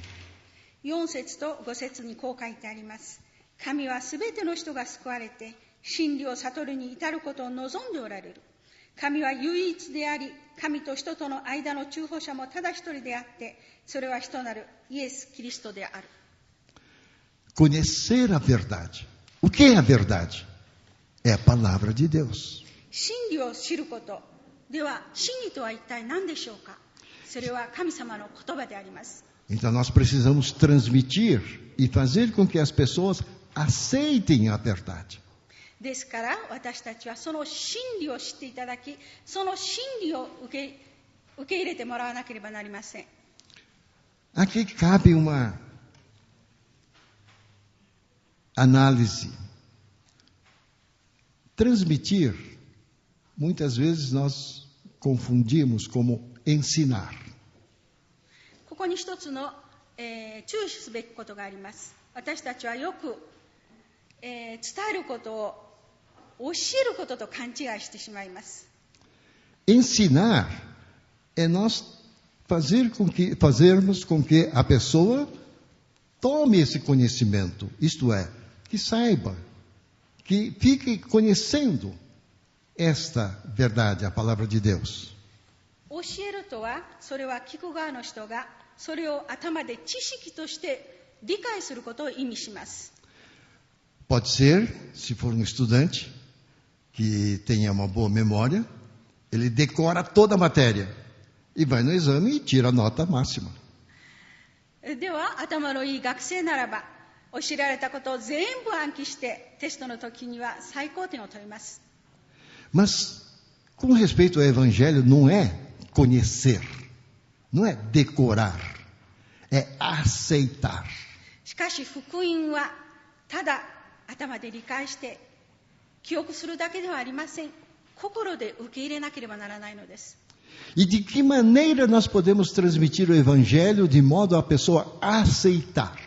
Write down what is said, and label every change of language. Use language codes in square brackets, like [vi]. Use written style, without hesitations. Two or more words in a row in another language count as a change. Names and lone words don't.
[ja] 4 節と5節にこう書いてあります。神はすべての人が救われて真理を悟るに至ることを望んでおられる。神は唯一であり、神と人との間の中保者もただ一人であって、それは人なるイエス・キリストである。 [pt] Conhecer a verdade. O que é a verdade? É a palavra de Deus. [ja] 真理を知ること。では、真理とは一体何でしょうか。それは神様の言葉であります。 [pt] Então nós precisamos transmitir e fazer com que as pessoas aceitem a verdade. [ja] ですから私たちはその真理を知っていただき、その真理を受け入れてもらわなければなりません。 [pt] Aqui cabe uma análise. Transmitir, muitas vezes nós confundimos como ensinar. [ja] ここに一つの、注意すべきことがあります。私たちはよく、伝えることを教えることと勘違いしてしまいます。 [pt] Ensinar é nós fazermos com que a pessoa tome esse conhecimento, isto é, que saiba, que fique conhecendo esta verdade, a palavra de Deus. [ja] 教えるとは、それは聞く側の人がそれを頭で知識として理解することを意味します。 [pt] Pode ser, se for um estudante que tenha uma boa memória, ele decora toda a matéria e vai no exame e tira a nota máxima. [ja] では、頭のいい学生ならば、教えられたことを全部暗記してテストの時には最高点を取ります。 [pt] Mas, com respeito ao Evangelho, não é conhecer, não é decorar, é aceitar. [ja] しかし福音はただ頭で理解して記憶するだけではありません。心で受け入れなければならないのです。 [pt] E de que maneira nós podemos transmitir o Evangelho de modo a pessoa aceitar?